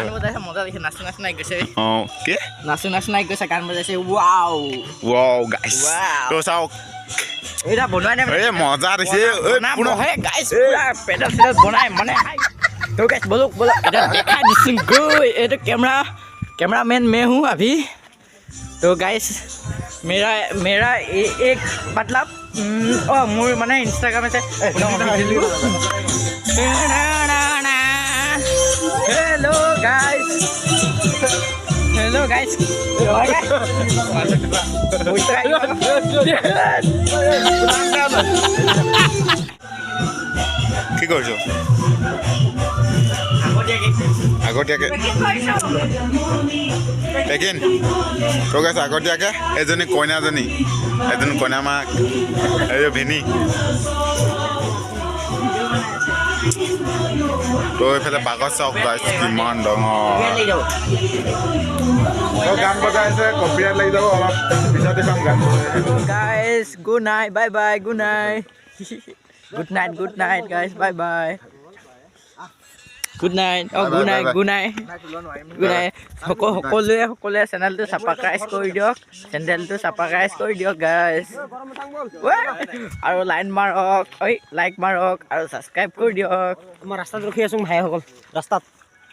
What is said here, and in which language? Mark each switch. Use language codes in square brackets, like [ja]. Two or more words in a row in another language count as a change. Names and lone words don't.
[as] গান বজাইছে মজা লাগিছে নাচি নাচি নাই গৈছে অঁ কি নাচি নাই গৈছে গান বজাইছে ৱাও ৱাও গাইছ তো চাওক এইটা বনোৱাই নাই এই মজা দিছে বনাবহে গাইছ পুৰা পেডেল চেডেল বনাই মানে তো গাইছ বলক এটা দেখাই দিছোঁ গৈ এইটো [hi] कैमरामैन मैं हूँ अभी तो गाइस मेरा एक मतलब मोर माने इंस्टाग्राम से हेलो गाइस [as] কি কৰিছ আগতীয়াকৈ পেকিন তো গাইছ আগতীয়াকৈ এজনী কইনাজনী এজনী কইনা মাক এই ভিনি তো এইফালে বাগত চাওক গাইছ কিমান ডাঙৰ তো গান বজাই আছে কপিৰাইট লাগি যাব অলপ পিছত দেখাম গান [en] guys good night bye bye good night good night guys bye bye good night good night [as] সকলোৱে চেনেলটো ছাবস্ক্ৰাইব কৰি দিয়ক [en] গাইছ আৰু লাইক মাৰক আৰু ছাবস্ক্ৰাইব কৰি দিয়ক [as] আমাৰ ৰাস্তাত ৰখি আছোঁ ভাইসকল ৰাস্তাত